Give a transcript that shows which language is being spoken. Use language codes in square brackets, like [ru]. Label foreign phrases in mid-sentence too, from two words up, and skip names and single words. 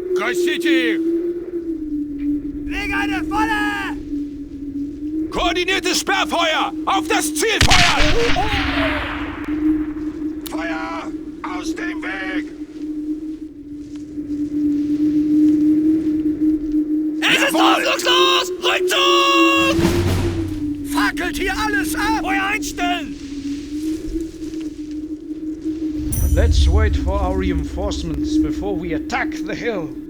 [ru] Гасите их! [de] Leg eine Falle! Koordiniertes Sperrfeuer! Auf das Ziel feuern! Feuer! Aus dem Weg! Es ist ausdruckslos! Rückzug! Fackelt hier alles ab! Feuer einstellen! [en] Let's wait for our reinforcements before we attack the hill.